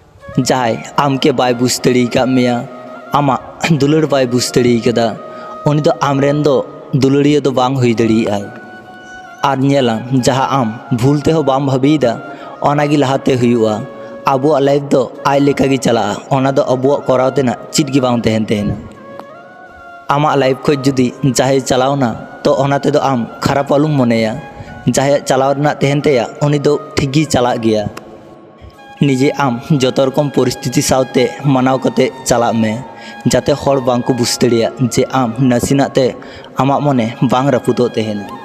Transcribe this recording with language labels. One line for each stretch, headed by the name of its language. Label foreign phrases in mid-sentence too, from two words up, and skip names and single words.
Santali: जहाय आमके बाय बुझ दड़ी का मेया आमा दुलड़ बाय बुझ दड़ी कदा उनी दो आमरेन दो दुलड़िया दो बांग हुई दड़ी आय आर नेलाम जहाँ आम भूलते हो बाम भाबीदा ओनागी लहाते हुआ आबुआ लाइफ दो आय लेका गी चला ओना दो अबुआ कराव तेना चिट गी बांग तहन तेना आमा लाइफ खो जुदी जहाय चलावना तो ओनाते दो आम खराब आलुम मनेया जहाय चलाव रना तहन तेया उनी दो ठीक गी चला गया निजे आम जतो रकम परिस्थिति सावते मानाव कते चला में जाते हर बांग को बुझ दड़िया जे आम नासिनाते आमा मने बांग रापुदो तेहना